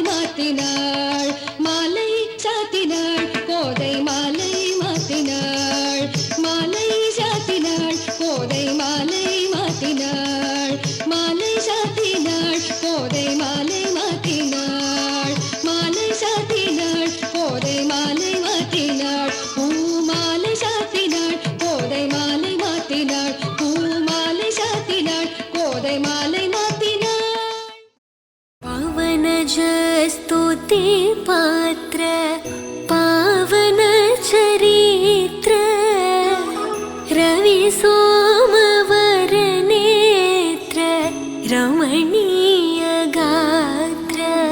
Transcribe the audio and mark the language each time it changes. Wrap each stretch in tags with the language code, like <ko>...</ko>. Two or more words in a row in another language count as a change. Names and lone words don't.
<ta>மாத்தினாள் மாலை சாத்தினாள் கோதை மாலை மாத்தினாள் மாலை சாத்தினாள் கோதை மாலை மாத்தினாள் மாலை சாத்தினாள் கோதை மாலை மாத்தினாள் மாலை சாத்தினாள் கோதை மாலை மாத்தினாள் பூ மாலை சாத்தினாள் கோதை மாலை மாத்தினாள் பூ மாலை சாத்தினாள் கோதை மாலை மாத்தினாள்</ta> <sa>पावनज स्तुति पात्र पावन चरित्र रवि सोमवर नेत्र रमणीय गात्र</sa>